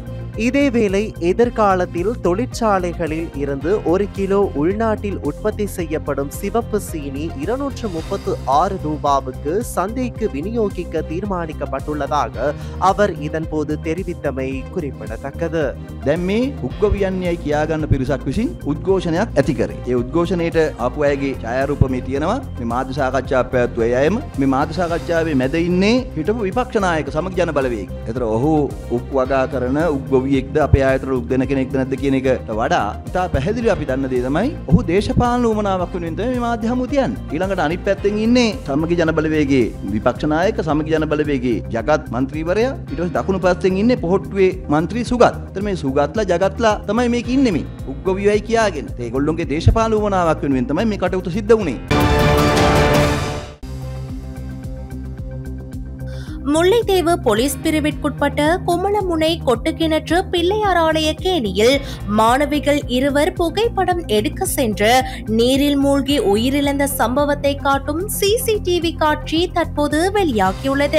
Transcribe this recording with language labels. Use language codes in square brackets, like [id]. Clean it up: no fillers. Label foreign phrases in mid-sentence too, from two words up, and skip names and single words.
[ta] இதேவேளை எதிர்காலத்தில் தொழிற்சாலைகளில் இருந்து 1 கிலோ உள்நாட்டில் உற்பத்தி செய்யப்படும் சிவப்பு சீனி 236 ரூபாவுக்கு சந்தைக்கு விநியோகிக்க தீர்மானிக்கப்பட்டுள்ளதாக அவர் இதன்போது தெரிவித்தமை குறிப்பிடத்தக்கது. [si] දැන් මේ උද්ඝෝෂණයයි කියාගන්න පිරිසක් විසින් උද්ඝෝෂණයක් ඇති කරේ. ඒ උද්ඝෝෂණයට ආපු අයගේ ඡායාරූප මේ තියෙනවා. මේ මාධ්‍ය සාකච්ඡාවක් පැවැත්වුව අයම මේ මාධ්‍ය සාකච්ඡාවේ මැද ඉන්නේ හිටපු විපක්ෂ නායක සමග ජන බලවේග. ඒතර ඔහු වගා කරන උද්ඝෝෂණයක්ද අපේ ආයතන උක් දෙන කෙනෙක්ද නැද්ද කියන එකට වඩා ඉතා පැහැදිලිව අපි දන්න දේ තමයි ඔහු දේශපාලන උවමනාවක් වෙනුවෙන් තමයි මේ මාධ්‍ය හමුව තියන්නේ. ඊළඟට අනිත් පැත්තෙන් ඉන්නේ සමගි ජන බලවේගයේ විපක්ෂ නායක සමගි ජන බලවේගයේ ජගත් මන්ත්‍රීවරයා ඊට පස්සේ දකුණු පැත්තෙන් ඉන්නේ පොහොට්ටුවේ මන්ත්‍රී සුගත්. ඒතර මේ සුගත්ලා ජගත්ලා තමයි මේක ඉන්නේ මේ උක්ගොවියයි කියාගෙන. ඒගොල්ලොන්ගේ දේශපාලන උවමනාවක් වෙනුවෙන් තමයි මේ කටයුතු සිද්ධ වුණේ. [ta] முல்லை முல்லைத்தீவு போலீஸ் பிரிவிற்குட்பட்ட குமளமுனை கொட்டுக்கிணற்று பிள்ளையார் ஆலய கேணியில் மாணவிகள் இருவர் புகைப்படம் எடுக்க சென்று நீரில் மூழ்கி உயிரிழந்த சம்பவத்தை காட்டும் சிசிடிவி காட்சி தற்போது வெளியாகியுள்ளது.